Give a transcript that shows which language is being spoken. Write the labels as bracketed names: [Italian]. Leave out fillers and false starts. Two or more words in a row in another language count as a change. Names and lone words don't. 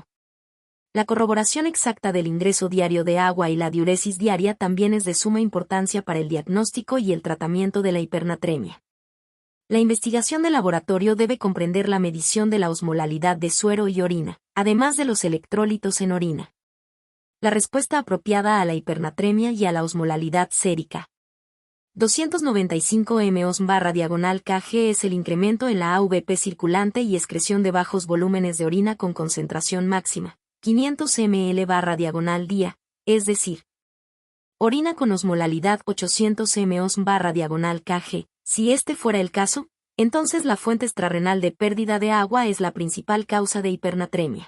[Spanish] La corroboración exacta del ingreso diario de agua y la diuresis diaria también es de suma importancia para el diagnóstico y el tratamiento de la hipernatremia. La investigación de laboratorio debe comprender la medición de la osmolalidad de suero y orina, además de los electrólitos en orina. La respuesta apropiada a la hipernatremia y a la osmolalidad sérica. 295 mOs/kg es el incremento en la AVP circulante y excreción de bajos volúmenes de orina con concentración máxima, 500 ml/día, es decir, orina con osmolalidad 800 mOs/kg. Si este fuera el caso, entonces la fuente extrarrenal de pérdida de agua es la principal causa de hipernatremia.